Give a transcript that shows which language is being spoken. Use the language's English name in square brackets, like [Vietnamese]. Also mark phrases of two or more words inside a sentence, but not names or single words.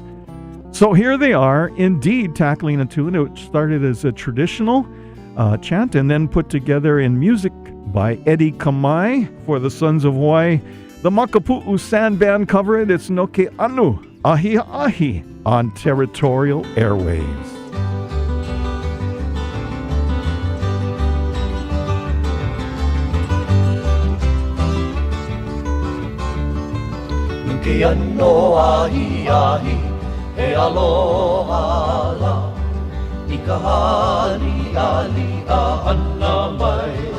[English] So here they are, indeed tackling a tune. It started as a traditional chant and then put together in music by Eddie Kamai for the Sons of Hawaii. The Makapu'u Sand Band cover it. It's Noke Anu Ahi Ahi on Territorial Airwaves. [Hawaiian] Ke ano ahi ahi e aloha la I ka hari ali a hana mai